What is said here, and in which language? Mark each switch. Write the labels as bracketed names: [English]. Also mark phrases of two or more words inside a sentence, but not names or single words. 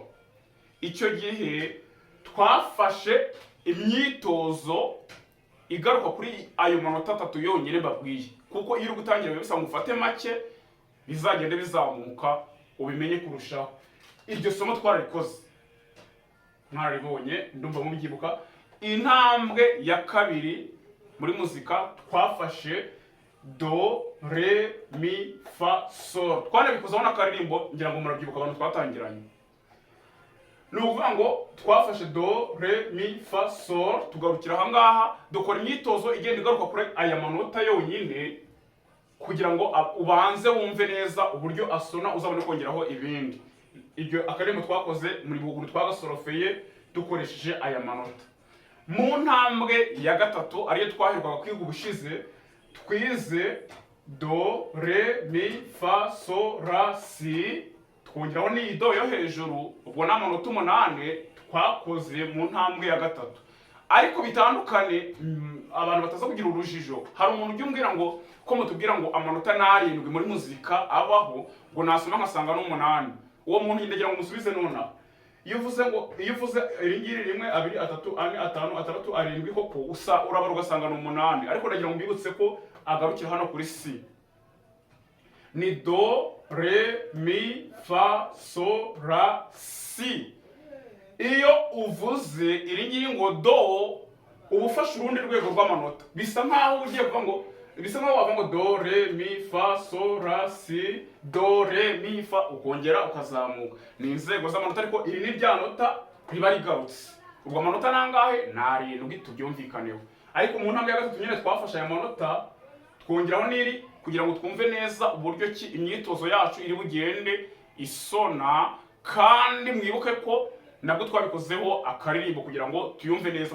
[Kinyarwanda] Icyo gihe twafashe imyitozo igaruka kuri ayo manota 3 yonyine babwiye, kuko iyo uri gutangira bisaba ufate make bizagende bizamuka ubimenye kurushaho. Iryo somo twararikoze, mwararibonye, ndumva mubyibuka. Intambwe ya 2 muri muzika twafashe do re mi fa sol. Twanabikozaho n'akaririmbo, ngira ngo murabyibuka abantu twatangiranye. Nuvuga ngo twafashe do re mi fa sol, tugarukira aha ngaha dukora imyitozo igenda igaruka kuri aya manota yonyine, kugira ngo ubanze wumve neza uburyo asona, uzabone kongeraho ibindi. Ibyo akaririmbo twakoze muri buguru twagasorofeye dukoresheje aya manota. Mu ntambwe ya 3 ariyo twaherukaga kwiga ubushize, twize do re mi fa sol la si, twongeraho ni do yo hejuru. Ubwo ni amanota 8 twakoze mu ntambwe ya 3. Ariko bitandukane, abantu bataza kugira urujijo. Hari umuntu ujya umbwira ngo ko mutubwira ngo amanota 7 muri muzika abaho, ngo nasoma nkasanga no 8. Uwo muntu ndagira ngo musubize nona. Iyo uvuze iringiri 1 2 3 4 5 6 7 koko urabara ugasanga no 8. Ariko ndagira ngo mbibutse ko agarukira hano kuri si. Ni do re mi fa sol la si. Iyo uvuze iringiri ngo do, ubufasha urundi rwego rw'amanota. Bisa nkaho ugiye kuvuga ngo, bisa nkaho wavuga ngo do re mi fa sol la si, do re mi fa, ukongera ukazamuka. Ni inzego z'amanota, ariko iri ni rya nota riba rigarutse. ubwo amanota nangahe ni 7 tubyumvikaneho. Ariko mu ntambwe ya gatatu nyine twafashe aya manota twongeraho n'iri kugira ngo twumve neza uburyo ki imyitozo yacu iri bugende isona, kandi mwibuke ko nabwo twabikozeho akaririmbo kugira ngo tuyumve neza.